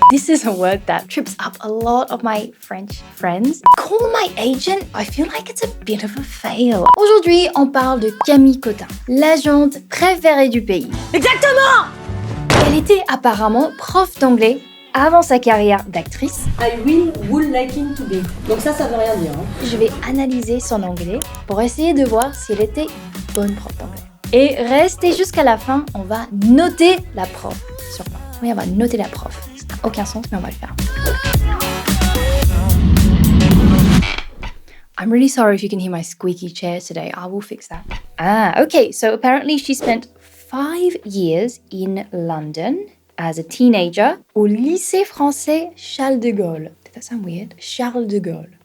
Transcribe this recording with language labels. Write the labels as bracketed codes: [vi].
[en] This is a word that trips up a lot of my French friends. Call my agent, I feel like it's a bit of a fail. [fr] Aujourd'hui, on parle de Camille Cottin, l'agente préférée du pays. Exactement! Elle était apparemment prof d'anglais avant sa carrière d'actrice. [en] I would like him to be. [fr] Donc ça veut rien dire. Hein. Je vais analyser son anglais pour essayer de voir si elle était une bonne prof d'anglais. Et restez jusqu'à la fin, on va noter la prof sur moi. Oui, on va noter la prof. Ça n'a aucun sens, mais on va le faire. [en] I'm really sorry if you can hear my squeaky chair today. I will fix that. Okay, so apparently she spent 5 years in London as a teenager [fr] au lycée français [en] Charles de Gaulle. Did that sound weird? Charles de Gaulle.